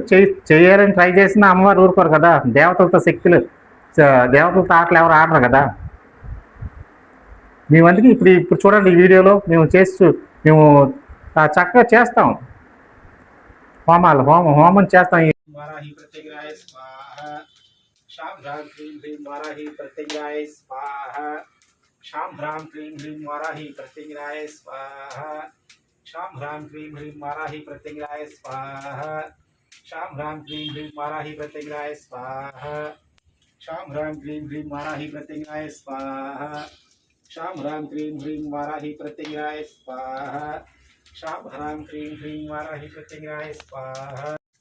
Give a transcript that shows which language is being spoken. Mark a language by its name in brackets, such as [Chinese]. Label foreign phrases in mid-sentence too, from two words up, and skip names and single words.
[Telugu] చేయాలని ట్రై చేసినా అమ్మవారు ఊరుకోరు కదా. దేవతలతో దేవతలతో ఆటలు ఎవరు ఆడరు కదా. మేమందుకే ఇప్పుడు చూడండి, ఈ వీడియోలో మేము చక్కగా చేస్తాం హోమం చేస్తాం. [Sanskrit] वाराही प्रत्यंगाय स्वाहा शाम ह्रां क्लीं ह्रीं वाराही प्रत्यंगाय स्वाहा शाम ह्रां क्लीं ह्रीं वाराही प्रत्यंगाय स्वाहा शाम ह्रां क्लीं ह्रीं वाराही प्रत्यंगाय स्वाहा शाम ह्रां क्लीं ह्रीं वाराही प्रत्यंगाय स्वाहा शाम ह्रां क्लीं ह्रीं वाराही प्रत्यंगाय स्वाहा शाम ह्रां क्लीं ह्रीं वाराही प्रत्यंगाय स्वाहा शाम ह्रां क्लीं ह्रीं वाराही प्रत्यंगाय स्वाहा